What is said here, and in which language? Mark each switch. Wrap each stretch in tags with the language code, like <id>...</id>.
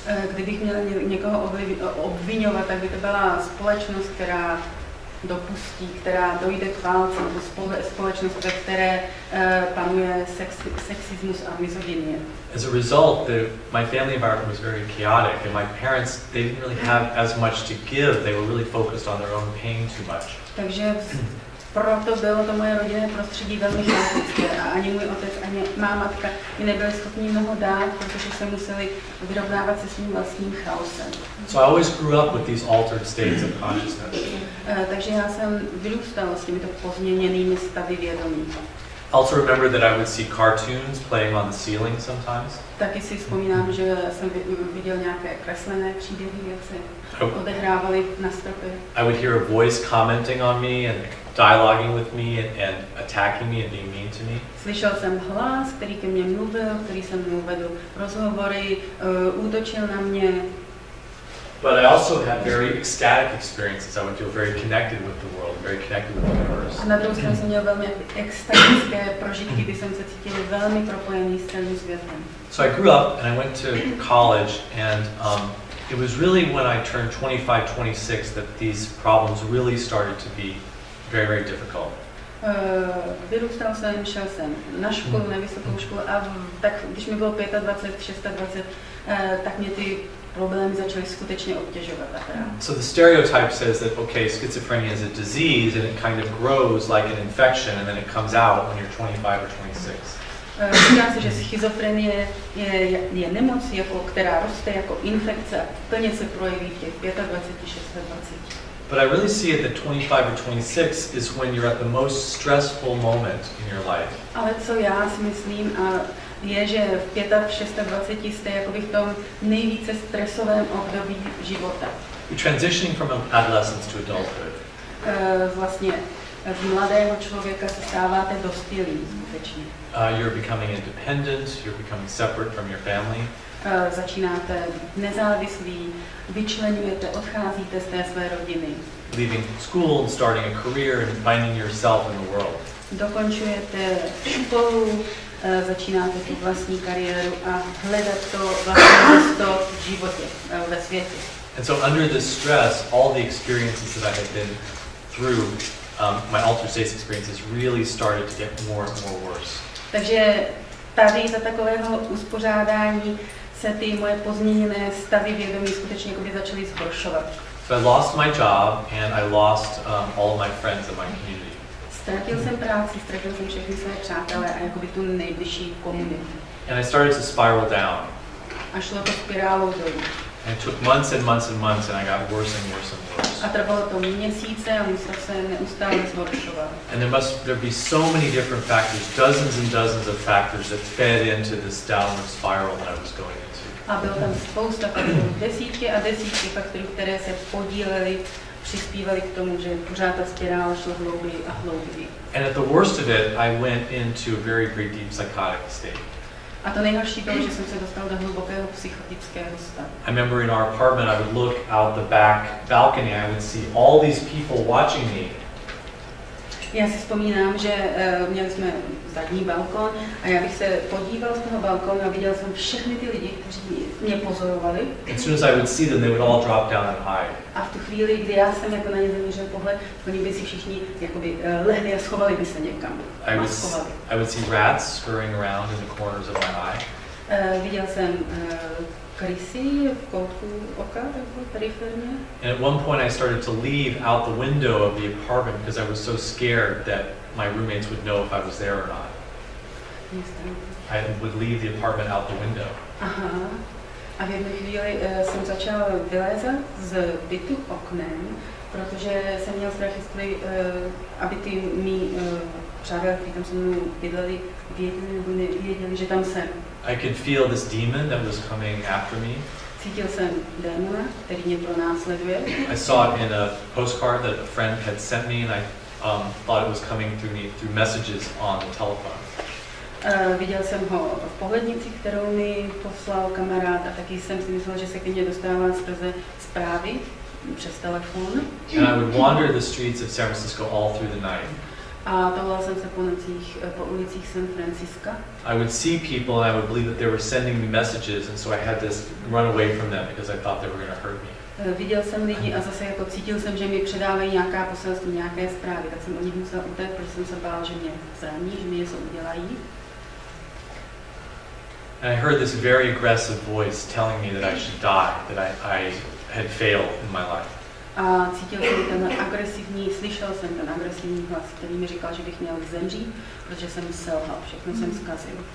<cs>Kdybych měl někoho obvinovat, tak by to byla společnost, která dopustí, která dojde k válce, nebo společnost, ve které panuje sexismus a misogynie.</cs> <en>As a result, my family environment was very chaotic, and my parents, they didn't really have as much to give. They were really focused on their own pain too much.</en> <cs>Takže proto bylo to moje rodinné prostředí velmi chaotické a ani můj otec, ani má matka mi nebyli schopni mnoho dát, protože se museli vyrovnávat se svým vlastním chaosem.</cs> <en>So I always grew up with these altered states of consciousness.</en> <cs>Takže já jsem vyrůstal s těmito pozměněnými stavy vědomí.</cs> <en>Also remember that I would see cartoons playing on the ceiling sometimes.</en> <cs>Taky si vzpomínám, že jsem viděl nějaké kreslené příběhy, jak se odehrávaly na stropě.</cs> <en>I would hear a voice commenting on me and dialoguing with me and attacking me and being mean to me.</en> <cs>Slyšel jsem hlas, který ke mně mluvil, který se mnou vedl rozhovory, útočil na mě.</cs> <en>But I also had very ecstatic experiences. I would feel very connected with the world, very connected with the universe.</en> <cs>A na druhou stranu jsem měl velmi extatické prožitky, kdy jsem se cítil velmi propojený s celým světem.</cs> <en>So I grew up and I went to college, and it was really when I turned 25, 26 that these problems really started to be very, very difficult.</en> <cs>Vyrůstal jsem, šel jsem na školu, na vysokou školu a tak, když mi bylo 25, 26, tak mě ty problémy začaly skutečně obtěžovat.</cs> <en>So the stereotype says that, okay, schizophrenia is a disease and it kind of grows like an infection and then it comes out when you're 25 or 26.</en> <cs>Říká se, že schizofrenie je nemoc, která roste jako infekce a plně se projeví v těch 25, 26, 20.</cs> <en>But I really see it that 25 or 26 is when you're at the most stressful moment in your life.</en> <cs>Ale co já si myslím, je, že v 25, jste jakoby v tom nejvíce stresovém období života.</cs> <en>You're transitioning from adolescence to adulthood.</en> <cs>Vlastně z mladého člověka se stáváte dospělým skutečně.</cs> <en>You're becoming independent, you're becoming separate from your family.</en> <cs>Začínáte nezávislí, vyčleňujete, odcházíte z té své rodiny.</cs> <en>Leaving school and starting a career and finding yourself in the world.</en> <cs>Dokončujete školu, začínáte tu vlastní kariéru a hledat to vlastní místo v životě, ve světě.</cs> <en>And so under this stress, all the experiences that I had been through, my altered states experiences really started to get more and more worse.</en> <cs>Takže tady za takového uspořádání se ty moje pozměněné stavy vědomí skutečně začaly zhoršovat.</cs> <en>So I lost my job and I lost all of my friends in my community.</en> <cs>Ztratil jsem práci, ztratil jsem všechny své přátelé a jakoby tu nejbližší komunitu.</cs> <en>And I started to spiral down.</en> <cs>A šlo to spirálou dolů.</cs> <en>And it took months and months and months, and I got worse and worse and worse.</en> <cs>A trvalo to měsíce a musel se neustále zhoršovat.</cs> <en>And there be so many different factors, dozens and dozens of factors that fed into this downward spiral that I was going into.</en> <cs>A bylo tam spousta faktorů, desítky a desítky faktorů, které se podílely, přispívaly k tomu, že pořád ta spirála šla hlouběji a hlouběji.</cs> <en>And at the worst of it, I went into a very, very deep psychotic state.</en> <cs>A to nejhorší bylo, že jsem se dostal do hlubokého psychotického stavu.</cs> <en>I remember in our apartment, I would look out the back balcony, I would see all these people watching me.</en> <cs>Já si vzpomínám, že měli jsme zadní balkon a já bych se podíval z toho balkonu a viděl jsem všechny ty lidi, kteří mě pozorovali.</cs> <en>As soon as I would see them, they would all drop down and hide.</en> <cs>A v tu chvíli, kdy já jsem jako na ně zaměřil pohled, oni by si všichni jakoby lehli a schovali by se někam.</cs> <en>I would see rats scurrying around in the corners of my eye.</en> <cs>Viděl jsem krysy v koutku oka, jako periferně.</cs> <en>And at one point I started to leave out the window of the apartment because I was so scared that my roommates would know if I was there or not. I would leave the apartment out the window. Aha.</en> <cs>A v jedné chvíli jsem začal vylézat z bytu oknem, protože jsem měl strach, jestli, aby ty mý přátelé, kteří tam se mnou bydleli, věděli nebo nevěděli, že tam jsem.</cs> <en>I could feel this demon that was coming after me.</en> <cs>Cítil jsem démona, který mě pronásleduje.</cs> <en>I saw it in a postcard that a friend had sent me, and I thought it was coming through me through messages on the telephone.</en> <cs>Viděl jsem ho v pohlednici, kterou mi poslal kamarád, a taky jsem si myslel, že se ke mně dostává skrze zprávy přes telefon.</cs> <en>And I would wander the streets of San Francisco all through the night.</en> <cs>A toulal jsem se po nocích po ulicích San Francisca.</cs> <en>I would see people and I would believe that they were sending me messages, and so I had to run away from them because I thought they were going to hurt me.</en> <cs>Viděl jsem lidi a zase jako cítil jsem, že mi předávají nějaká poselství, nějaké zprávy, tak jsem od nich musel utéct, protože jsem se bál, že mě zraní, že mi něco udělají.</cs> <en>And I heard this very aggressive voice telling me that I should die, that I had failed in my life.</en> <cs>A cítil jsem ten agresivní, slyšel jsem ten agresivní hlas, který mi říkal, že bych měl zemřít, protože jsem selhal, všechno jsem zkazil.</cs>